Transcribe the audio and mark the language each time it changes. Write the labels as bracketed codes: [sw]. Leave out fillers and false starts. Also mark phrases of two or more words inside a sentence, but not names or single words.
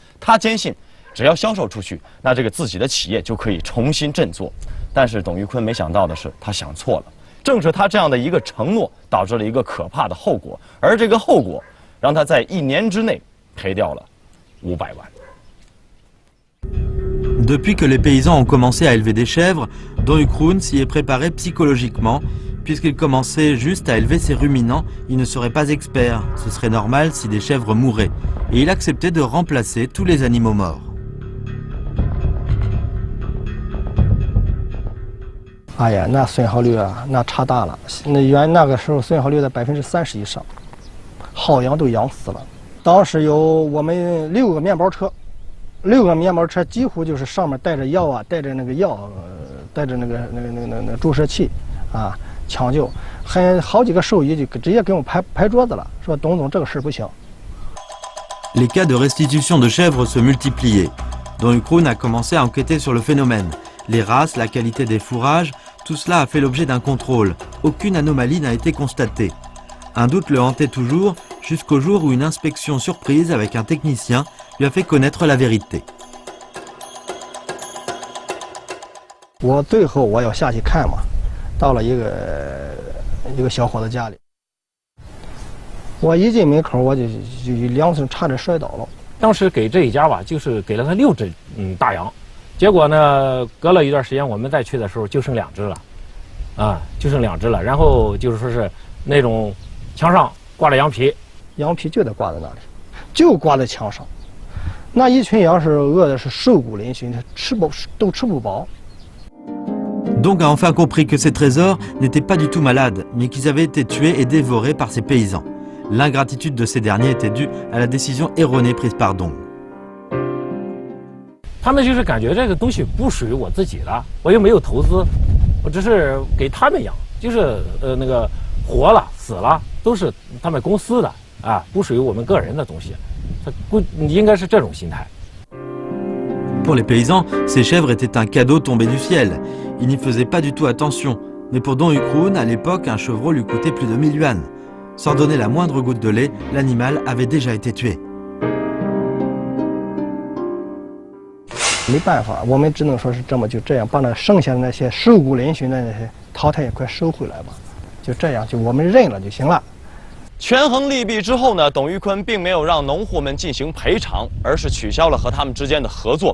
[zh] 他坚信。只要销售出去，那这个自己的企业就可以重新振作。但是董玉坤没想到的是，他想错了。正是他这样的一个承诺，导致了一个可怕的后果。而这个后果，让他在1年之内赔掉了500万。 [fr] Depuis que les paysans ont commencé à élever des chèvres, Don Ukroon s'y est préparé psychologiquement. Puisqu'il commençait juste à élever ses ruminants, il ne serait pas expert. Ce serait normal si des chèvres mouraient. Et il acceptait de remplacer tous les animaux morts. [zh] 哎呀，那损耗率啊，那差大了。那个时候损耗率在30%以上，好羊都养死了。当时有我们6个面包车，6个面包车几乎就是上面带着药啊，带着那个药，带着那个注射器啊，抢救。好几个兽医就直接给我们拍桌子了，说董总这个事不行。 [fr] Les cas de restitution de chèvres se multipliaient. Don Ukroon a commencé à enquêter sur le phénomène. Les races, la qualité des fourrages, tout cela a fait l'objet d'un contrôle. Aucune anomalie n'a été constatée. Un doute le hantait toujours, jusqu'au jour où une inspection surprise avec un technicien lui a fait connaître la vérité. [zh] 我最后我要下去看嘛，到了一个小伙子家里，我一进门口我就2次差点摔倒了。当时给这一家吧，就是给了他6只大羊。结果呢，隔了一段时间，我们再去的时候就剩2只了，啊，就剩2只了。然后就是说是那种墙上挂着羊皮，羊皮就得挂在那里，就挂在墙上。那一群羊是饿的是瘦骨嶙峋，都吃不饱。 [fr] Donc a enfin compris que ces trésors n'étaient pas du tout malades, mais qu'ils avaient été tués et dévorés par ces paysans. L'ingratitude de ces derniers était due à la décision erronée prise par Dong. [zh] 他们就是感觉这个东西不属于我自己的，我又没有投资，我只是给他们养，就是那个活了死了都是他们公司的啊，不属于我们个人的东西，他应该是这种心态。 [fr] Pour les paysans, ces chèvres étaient un cadeau tombé du ciel. Ils n'y faisaient pas du tout attention. Mais pour Don Ukroon, à l'époque, un chevreau lui coûtait plus de 1000 yuans. Sans donner la moindre goutte de lait, l'animal avait déjà été tué. [zh] 没办法，我们只能说是这样把那剩下的那些瘦骨嶙峋的那些淘汰也快收回来吧，就这样，就我们认了就行了。权衡利弊之后呢，董玉坤并没有让农户们进行赔偿，而是取消了和他们之间的合作。